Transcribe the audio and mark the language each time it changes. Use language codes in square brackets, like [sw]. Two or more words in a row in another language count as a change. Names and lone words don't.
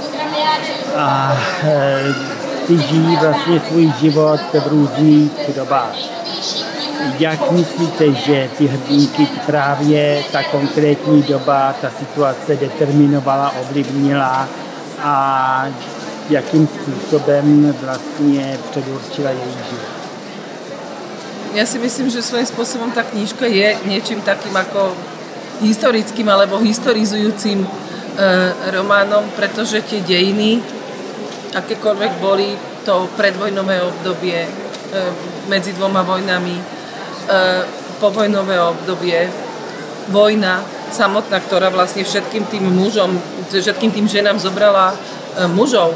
[cs] A ty žijí vlastně svůj život v různých dobách. Jak myslíte, že ty hrdinky právě ta konkrétní doba, ta situace determinovala, ovlivnila a jakým způsobem vlastně předurčila její život? [sk] Ja si myslím, že svojím spôsobom tá knižka je niečím takým ako historickým alebo historizujúcim románom, pretože tie dejiny, akékoľvek boli to predvojnové obdobie medzi 2 vojnami, povojnové obdobie, vojna samotná, ktorá vlastne všetkým tým mužom, všetkým tým ženám zobrala mužov.